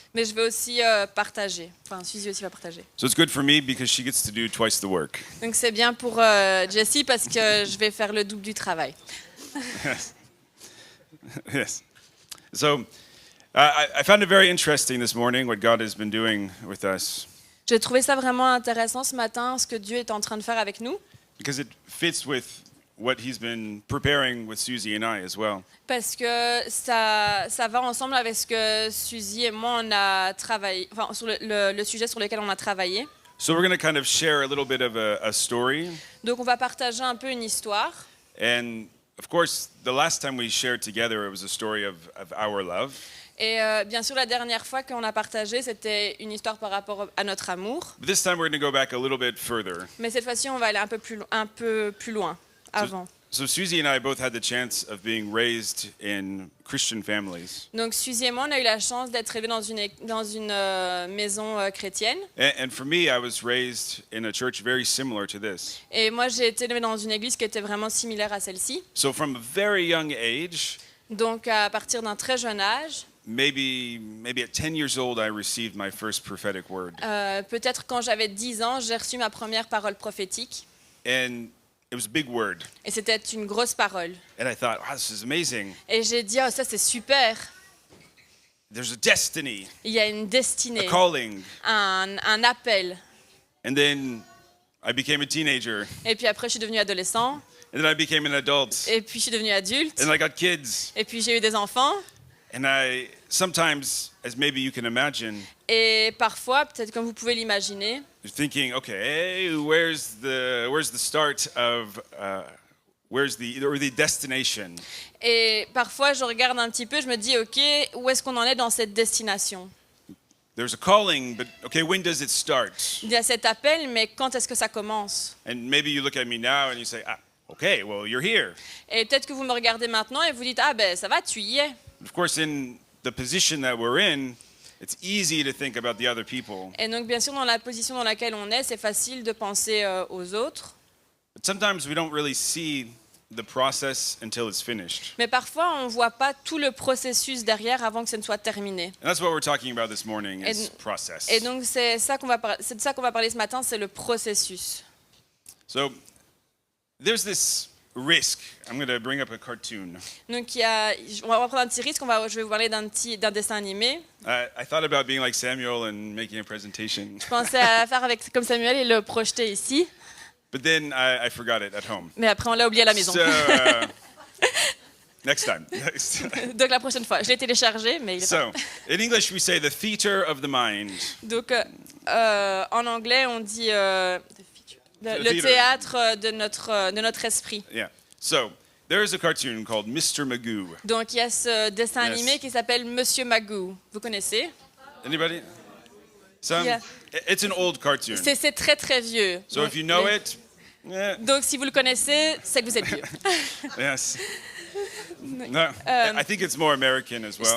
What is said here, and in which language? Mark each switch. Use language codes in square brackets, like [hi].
[fr] Mais je vais aussi partager. Enfin, Suzy aussi va partager. [en] So it's good for me because she gets to do twice the work. [fr] Donc c'est bien pour Jessie parce que je vais faire le double du travail. [en] Yes. Yes. So I found it very interesting this morning what God has been doing with us [fr] J'ai trouvé ça vraiment intéressant ce matin, ce que Dieu est en train de faire avec nous, [en] because it fits with what He's been preparing with Suzy and I as well. [fr] parce que ça va ensemble avec ce que Suzy et moi on a travaillé, enfin sur le sujet sur lequel on a travaillé. [en] So we're going to kind of share a little bit of a story. [fr] Donc on va partager un peu une histoire. [en] And of course, the last time we shared together, it was a story of our love. [fr] Et bien sûr, la dernière fois qu'on a partagé, c'était une histoire par rapport à notre amour. [en] But this time we're going to go back a little bit further. [fr] Mais cette fois-ci, on va aller un peu plus loin, avant. [en] So Suzy and I both had the chance of being raised in Christian families. [fr] Donc, Suzy et moi, on a eu la chance d'être élevés dans une maison chrétienne. [en] And for me, I was raised in a church very similar to this. [fr] Et moi, j'ai été élevée dans une église qui était vraiment similaire à celle-ci. [en] So from a very young age, [fr] Donc, à partir d'un très jeune âge, [en] maybe at 10 years old, I received my first prophetic word. [fr] peut-être quand j'avais 10 ans, j'ai reçu ma première parole prophétique. [en] And it was a big word. [fr] Et c'était une grosse parole. [en] And I thought, wow, this is amazing. [fr] Et j'ai dit, oh, ça c'est super. [en] There's a destiny, [fr] Il y a une [en] a [fr] destinée, [en] calling. [fr] un appel. [en] And then I became a teenager. [fr] Et puis après, je suis devenue adolescent. [en] And then I became an adult. [fr] Et puis, je suis devenue adulte. [en] And I got kids. [fr] Et puis, j'ai eu des enfants. [en] And I sometimes, as maybe you can imagine, [fr] Et parfois, peut-être comme vous pouvez l'imaginer, [en] you're thinking, okay, where's the start of where's the destination? [fr] et parfois, je regarde un petit peu, je me dis, OK, où est-ce qu'on en est dans cette destination? [en] There's a calling, but okay, when does it start? [fr] Il y a cet appel, mais quand est-ce que ça commence? [en] And maybe you look at me now and you say, okay, well, you're here. [fr] Et peut-être que vous me regardez maintenant et vous dites, ah ben, ça va, tu y es. [en] Of course, in the position that we're in, it's easy to think about the other people. [fr] Et donc, bien sûr, dans la position dans laquelle on est, c'est facile de penser aux autres. [en] But sometimes we don't really see the process until it's finished. [fr] Mais parfois, on ne voit pas tout le processus derrière avant que ce ne soit terminé. [en] And that's what we're talking about this morning is And- process. [fr] Et donc, c'est de ça qu'on va parler ce matin, c'est le processus. [en] So there's this risk. I'm going to bring up a cartoon. [fr] Donc, on va prendre un petit risque, je vais vous parler d'un dessin animé. [en] I thought about being like Samuel and making a presentation, [fr] Je pensais à faire comme Samuel et le projeter ici, [en] but then I forgot it at home. [fr] mais après on l'a oublié à la maison. [en] So next time. [fr] Donc la prochaine fois, je l'ai téléchargé, mais il est [en] So in English we say the theater of the mind. [fr] Donc en anglais on dit le [en] theater. [fr] théâtre de notre esprit. [en] Yeah. So there is a cartoon called Mr. Magoo. [fr] Donc il y a ce dessin [en] Yes. [fr] animé qui s'appelle Monsieur Magoo. Vous connaissez? [en] Anybody? Some? Yeah. It's an old cartoon. [fr] C'est très très vieux. [en] So [fr] Donc, [en] if you know it, yeah, [fr] donc si vous le connaissez, c'est que vous êtes vieux. [en] yes. No, I think it's more American as well.